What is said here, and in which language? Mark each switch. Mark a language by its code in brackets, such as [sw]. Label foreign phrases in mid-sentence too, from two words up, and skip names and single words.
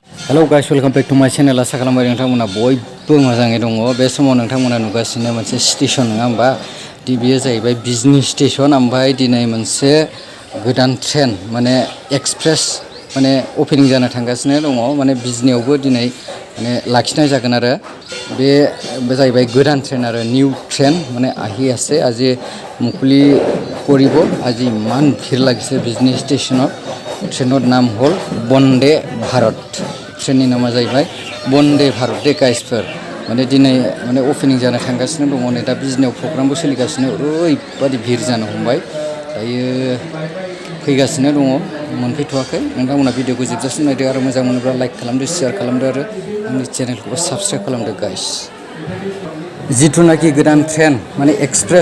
[en] hello guys welcome back to my channel [brx] आसा खालामबाय नोंथांमोना बयबो मोजाङै दङ बे समाव नोंथांमोना नुगासिनो मोनसे स्टेशन नङा होमबा बेयो जाहैबाय बिजनी स्टेशन ओमफ्राय दिनै मोनसे गोदान ट्रेन माने एक्सप्रेस माने ओपनिं जानो थांगासिनो दङ माने बिजनीयावबो दिनै माने लाखिनाय जागोन आरो बे जाहैबाय गोदान ट्रेन आरो [en] new train [as] মানে আহি আছে আজি মুকলি কৰিব আজি ইমান ভিৰ লাগিছে বিজনী ষ্টেচনত ট্ৰেনৰ নাম হ'ল [brx] बन्दे भारत ट्रेननि नामा जाहैबाय बन्दे भारत दे गाइसफोर माने दिनै माने ओपनिं जानो थांगासिनो दङ नै दा बिजनीयाव प्रग्रामबो सोलिगासिनो ओरैबादि भिर जानो हमबाय दायो फैगासिनो दङ मोनफैथ'वाखै नोंथांमोना भिडिअखौ जोबजासिम नायदो आरो मोजां मोनोब्ला लाइक खालामदो शेयार खालामदो आरो आंनि चेनेलखौ साबस्क्राइब खालामदो गाइस जिथुनाखि गोदान ट्रेन माने एक्सप्रेस